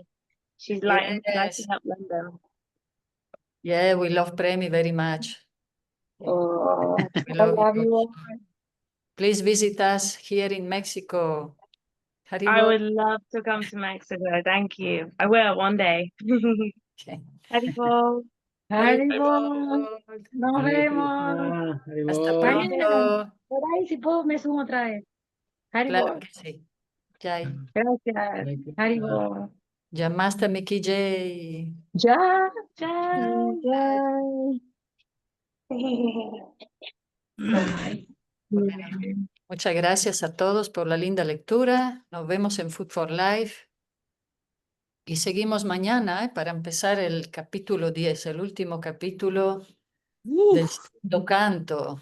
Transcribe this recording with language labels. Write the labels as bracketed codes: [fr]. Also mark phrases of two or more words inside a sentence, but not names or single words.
[en] She's lighting Yes. up London. Yeah, we love Premi very much. Oh, We I love love you. you all. Please visit us here in Mexico. I Haribol. would love to come to Mexico. Thank you. I will one day. Okay. Haribol. [es] Haribol. Nos Hare vemos. Krishna, Hasta Haribol. Mañana, pronto. por ahí si puedo me sumo otra vez. Claro Haribol. que sí. Jai. Gracias. Hare Krishna. Haribol. [hi] Jamastami ki Jai. [es] Ya. Jai. Ay. Muchas gracias a todos por la linda lectura. Nos vemos en Food for Life. Y seguimos mañana para empezar el capítulo 10, el último capítulo del segundo canto.